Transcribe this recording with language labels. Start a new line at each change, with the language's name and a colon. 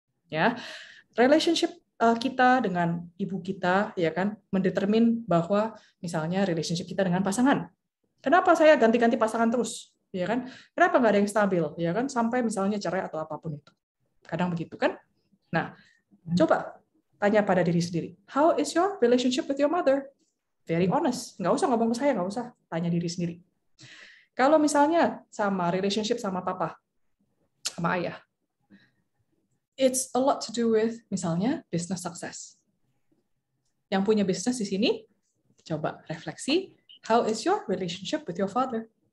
Indonesian: Ya, relationship kita dengan ibu kita ya kan mendetermin bahwa misalnya relationship kita dengan pasangan. Kenapa saya ganti-ganti pasangan terus? Ya kan? Kenapa nggak ada yang stabil? Ya kan? Sampai misalnya cerai atau apapun itu. Kadang begitu kan? Nah, coba tanya pada diri sendiri.
English: How is your relationship with your mother? Very honest.
Indonesian: Nggak usah ngomong ke saya, nggak usah. Tanya diri sendiri. Kalau misalnya sama relationship sama papa, sama ayah,
English: it's a lot to do with
Indonesian: misalnya business success. Yang punya bisnis di sini, coba refleksi,
English: how is your relationship with your father?